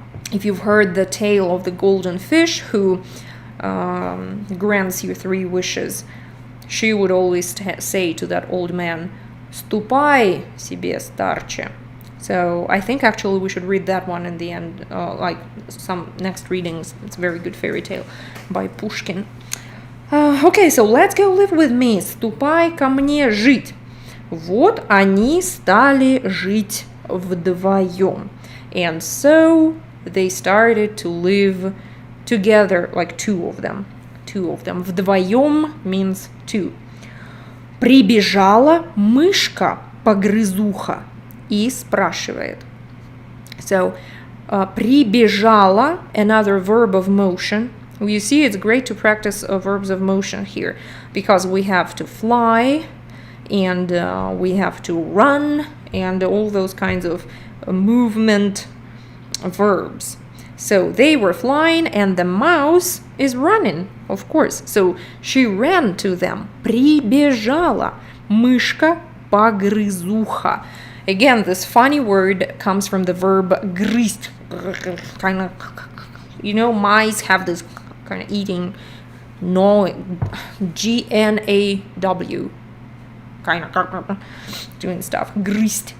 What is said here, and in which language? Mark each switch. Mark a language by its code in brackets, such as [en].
[en] If you've heard the tale of the golden fish who grants you 3 wishes, she would always say to that old man, [ru] «Ступай себе, старче». [en] So I think actually we should read that one in the end, like some next readings. It's a very good fairy tale by Pushkin. Okay, so let's go live with me. [ru] Ступай ко мне жить. Вот они стали жить вдвоем. [en] And so they started to live together, like 2 of them. 2 of them. Вдвоем means 2. [ru] Прибежала мышка-погрызуха и спрашивает. [en] So, прибежала, another verb of motion. You see, it's great to practice verbs of motion here because we have to fly and we have to run and all those kinds of movement verbs. So they were flying and the mouse is running, of course. So she ran to them. [ru] Прибежала мышка-погрызуха. [en] Again, this funny word comes from the verb грызть. Kind of, you know, mice have this kind of eating, gnawing, G-N-A-W, kind of doing stuff. Грызть.